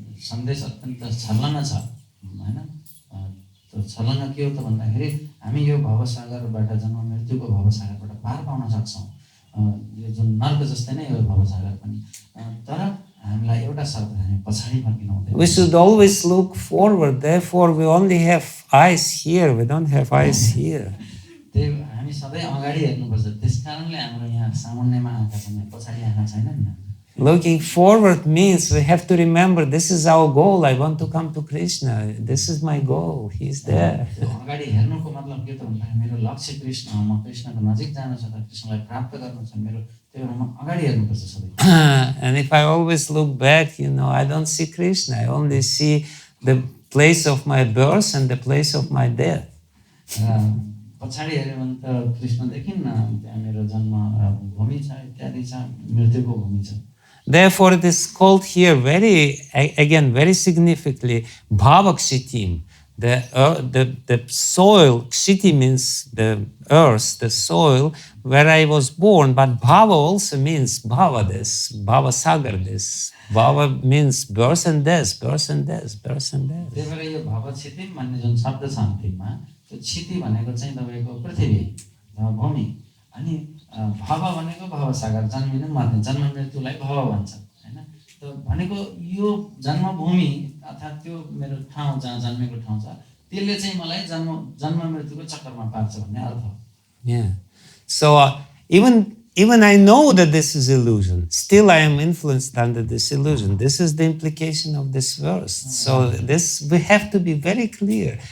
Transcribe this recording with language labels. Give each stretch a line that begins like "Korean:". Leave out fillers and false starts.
Nepali: सन्देश अत्यन्त छलना छ हैन. त्यो छलना के हो त भन्दाखेरि हामी यो भवसागरबाट जन्म मृत्युको भवसागरबाट पार पाउन सक्छौँ. यो जुन नर्क जस्तै नै हो भवसागर पनि तर हामीलाई एउटा शब्द हामी पछाडी फर्किनु हुँदैन.
English: We should always look forward. Therefore, we only have eyes here. We don't have eyes here.
Nepali: त्यही हामी सधैँ अगाडि हेर्नुपर्छ. त्यसकारणले हाम्रो यहाँ सामुन्नेमा आँखा छन् पछाडि आँखा छैनन्.
English: Looking forward means we have to remember this is our goal. I want to come to Krishna. This is my goal. He's there.
Nepali: अगाडि हेर्नुको मतलब के त भन्दा मेरो लक्ष्य कृष्ण हो. म कृष्णको नजिक जानु छ त कृष्णलाई प्राप्त गर्नु छ मेरो त्यो म अगाडि हेर्नुपर्छ सधैँ.
English: And if I always look back, I don't see Krishna. I only see the place of my birth and the place of my death.
Nepali: पछाडि हेर्यो भने त कृष्ण देखिन्न त्यहाँ मेरो जन्म भूमि छ इत्यादि छ मृत्युको भूमि छ.
English: Therefore, it is called here very significantly Bhavakshitim, the soil. Kshiti means the earth, the soil where I was born. But Bhava also means Bhava, this Bhava Sagar, this Bhava means birth and death, birth and death, birth and death.
Nepali: त्यही यो Bhavakshitim भन्ने जुन शब्द छ अन्तिममा त्यो क्षिति भनेको चाहिँ तपाईको पृथ्वी भूमि अनि भव भनेको भवसागर, जन्मिनु मर्ने, जन्म मृत्युलाई भव भन्छ हैन। त भनेको यो जन्मभूमि अर्थात् त्यो मेरो ठाउँ जहाँ जन्मेको ठाउँ छ, त्यसले चाहिँ मलाई जन्म मृत्युको चक्करमा पार्छ भन्ने अर्थ हो।
English: Yeah. So even I know that this is illusion, still I am influenced under this illusion. This is the implication of this verse. So this, we have to be very clear.